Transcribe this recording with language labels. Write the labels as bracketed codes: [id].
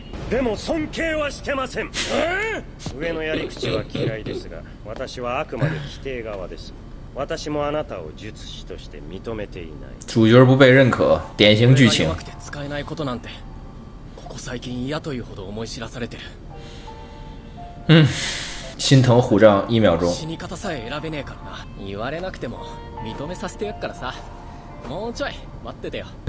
[ja] でも尊敬はしてません。上のやり口は嫌いですが、私はあくまで規定側です。私もあなたを術師として認めていない。 [zh] 主角不被认可，典型剧情。 [ja] 使えないことなんて、ここ最近嫌というほど思い知らされてる。 [zh] 心疼虎杖1秒钟。 [ja] 死に方さえ選べねえからな。言われなくても認めさせてやっからさ。もうちょい待っててよ。